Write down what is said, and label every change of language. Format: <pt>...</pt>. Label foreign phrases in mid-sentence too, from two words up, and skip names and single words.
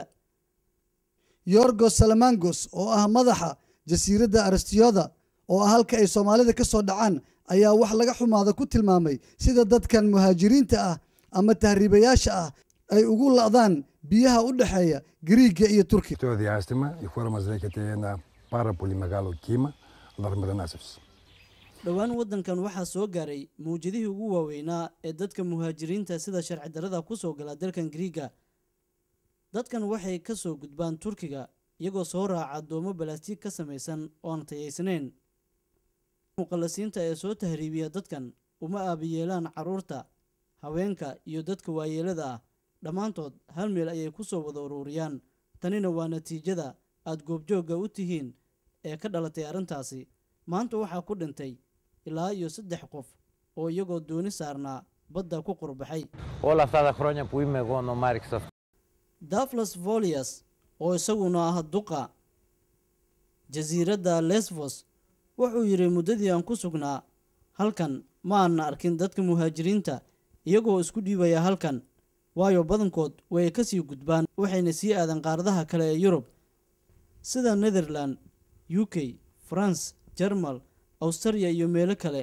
<so>Yorgos Salamangos oo ah madaxa jasiiradda Aristioda oo ah halka ay Soomaalida ka soo dhacaan ayaa wax laga xumaado ku tilmaamay sida dadkan muhaajiriinta ah ama tahriibayaasha ah ay ugu laadaan biyaha u dhaxeeya Greega iyo Turkiga.</so> <el>Το διάστημα η χώρα μας δέχεται ένα πάρα πολύ μεγάλο κύμα λαθρομετανάστευσης.</el> <so>dhawaan waddankan waxaa soo gaaray muujadihii ugu waaweynaa ee dadka muhaajiriinta sida sharci darrada ku soo gala dalkan Greega. dadkan waxay ka soo gudbaan Turkiga iyagoo soo raaca doomo balaastig ka samaysan oo aan tayaysnayn. muqallasiinta ee soo tahriibiya dadkan uma aabiyeelaan caruurta, haweenka iyo dadka waayeelada ah. dhammaantood hal meel ayay ku soo wada ururiyaan. tanina waa natiijada aad goobjoogga u tihiin ee ka dhalatay arrintaasi. maanta waxaa ku dhintay ilaa iyo 3 qof oo iyagoo dooni saarnaa badda ku qurbaxay.</so> <el>Όλα αυτά τα χρόνια που είμαι εγώ νομάρικ σε αυτό.</el> <so>Daflas Volias oo isaguna ah duqa jasiiradda Lesvos wuxuu yiri muddadii aan ku sugnaa halkan ma aan arkin dadka muhaajiriinta iyagoo isku dhiibaya halkan waayo badankood way ka sii gudbaan waxayna sii aadan qaaradaha kale ee Yurub sida Netherland, UK, France, Germany, Australia iyo meelo kale.</so>